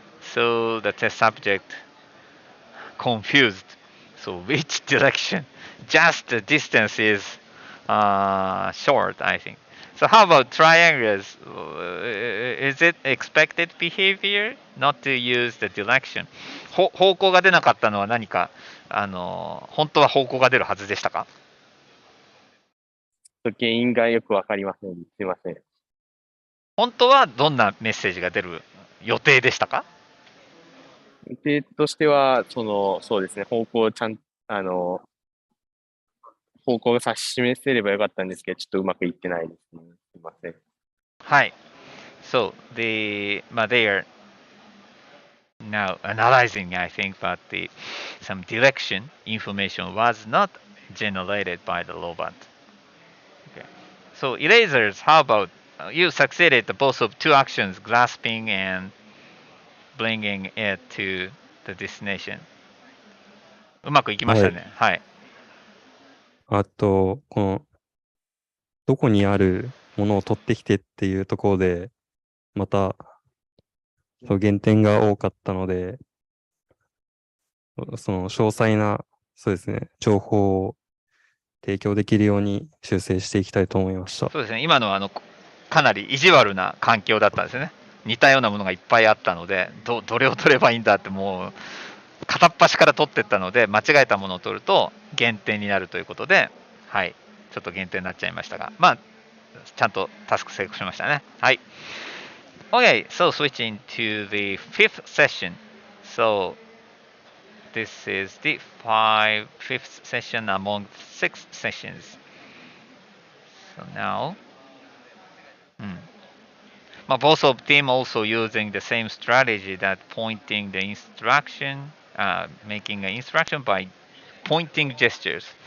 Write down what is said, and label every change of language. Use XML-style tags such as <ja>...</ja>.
<en>So the test subject confused. So which direction? Just the distance is short, I think. So how about triangles? Is it expected behavior not to use the direction?</en> <ja>方向が出なかったのは何か本当は方向が出るはずでしたか？原因がよくわかりません。すみません。本当はどんなメッセージが出る予定でしたか？予定としては、そうですね、方向を方向を指し示せればよかったんですけど、ちょっとうまくいってないですね。すみません。はい。</ja> <en>So they are now analyzing, I think, but some direction information was not generated by the robot. Okay. So erasers, how about you succeeded both of two actions, grasping and bringing it to the destination.</en> <ja>うまくいきましたね。はい。あと、この、どこにあるものを取ってきてっていうところで、また、減点が多かったので、その詳細な、そうですね、情報を提供できるように修正していきたいと思いました。そうですね。今のはかなり意地悪な環境だったんですよね。似たようなものがいっぱいあったので、どれを取ればいいんだってもう片っ端から取ってったので、間違えたものを取ると減点になるということで、はい、ちょっと減点になっちゃいましたが、まあ、ちゃんとタスク成功しましたね。</ja> <en>はい。Okay, so switching to the fifth session. So this is the fifth session among 6 sessions. So now, both of them also using the same strategy that pointing the instruction, making an instruction by pointing gestures.</en>